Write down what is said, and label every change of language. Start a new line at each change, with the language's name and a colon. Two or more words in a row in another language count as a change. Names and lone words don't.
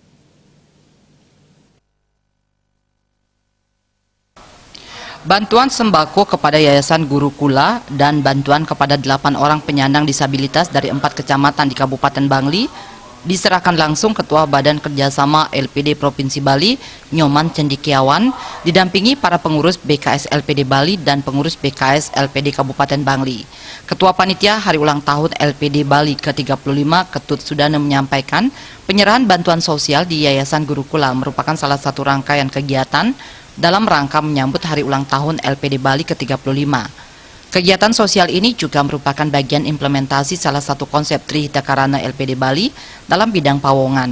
Indonesian: Bantuan sembako kepada Yayasan Gurukula dan bantuan kepada 8 orang penyandang disabilitas dari 4 kecamatan di Kabupaten Bangli diserahkan langsung Ketua Badan Kerjasama LPD Provinsi Bali, Nyoman Cendikiawan, didampingi para pengurus BKS LPD Bali dan pengurus BKS LPD Kabupaten Bangli. Ketua Panitia Hari Ulang Tahun LPD Bali ke-35, Ketut Sudana menyampaikan, penyerahan bantuan sosial di Yayasan Gurukula merupakan salah satu rangkaian kegiatan dalam rangka menyambut Hari Ulang Tahun LPD Bali ke-35. Kegiatan sosial ini juga merupakan bagian implementasi salah satu konsep Trihita Karana LPD Bali dalam bidang pawongan.